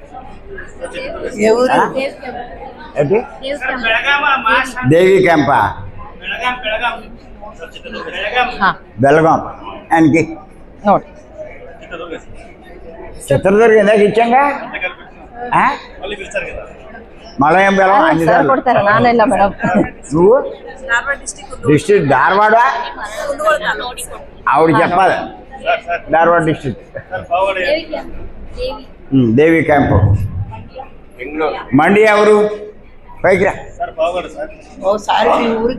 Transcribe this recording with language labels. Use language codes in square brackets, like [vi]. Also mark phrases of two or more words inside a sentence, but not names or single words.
[te] దేవి క్యాంపా? బెల్గాం. ఆయనకి [kn] ನೋಡಿ [te] చిత్రదుర్గ ఇందాక ఇచ్చాంగా. మలయం బెల్లం అన్ని [kn] ಕೊಡ್ತಾರೆ, ನಾನೆಲ್ಲ ಮೇಡಮ್. [te] నువ్వు డిస్ట్రిక్ట్ ధారవాడ? ఆవిడ చెప్పాలి. ధారవాడ డిస్ట్రిక్ట్. దేవి క్యాంపు. మండి ఎవరు? పైకి రా. ఓసారి మీ ఊరికి